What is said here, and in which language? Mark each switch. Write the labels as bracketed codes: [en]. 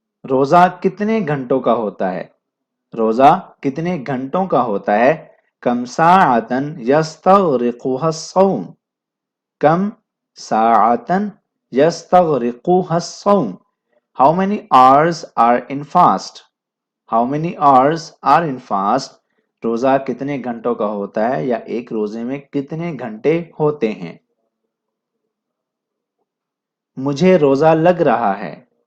[ur] روزہ کتنے گھنٹوں کا ہوتا ہے؟ روزہ کتنے گھنٹوں کا ہوتا ہے؟ [ar] کم ساعتن یستغرقها الصوم. [ur] کم ساعتن یستغرقها الصوم. [en] How many hours are in fast? How many hours are in fast? [ur] روزہ کتنے گھنٹوں کا ہوتا ہے یا ایک روزے میں کتنے گھنٹے ہوتے ہیں؟ مجھے روزہ لگ رہا ہے.